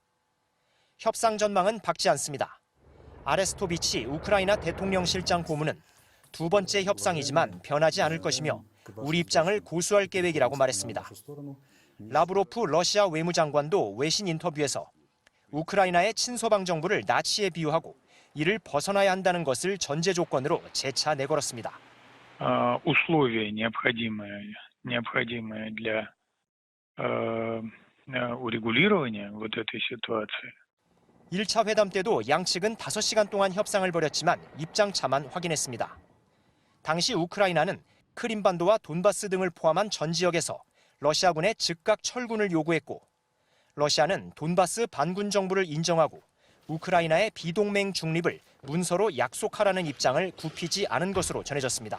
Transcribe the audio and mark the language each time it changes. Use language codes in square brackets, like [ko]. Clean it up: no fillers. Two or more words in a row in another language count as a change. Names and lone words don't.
[ko] 협상 전망은 밝지 않습니다. 아레스토비치 우크라이나 대통령실장 고문은 두 번째 협상이지만 변하지 않을 것이며 우리 입장을 고수할 계획이라고 말했습니다. 라브로프 러시아 외무장관도 외신 인터뷰에서 우크라이나의 친서방 정부를 나치에 비유하고 이를 벗어나야 한다는 것을 전제 조건으로 재차 내걸었습니다. [ru] условия необходимые для урегулирования вот этой ситуации. [ko] 1차 회담 때도 양측은 5시간 동안 협상을 벌였지만 입장차만 확인했습니다. 당시 우크라이나는 크림반도와 돈바스 등을 포함한 전 지역에서 러시아군의 즉각 철군을 요구했고 러시아는 돈바스 반군 정부를 인정하고 우크라이나의 비동맹 중립을 문서로 약속하라는 입장을 굽히지 않은 것으로 전해졌습니다.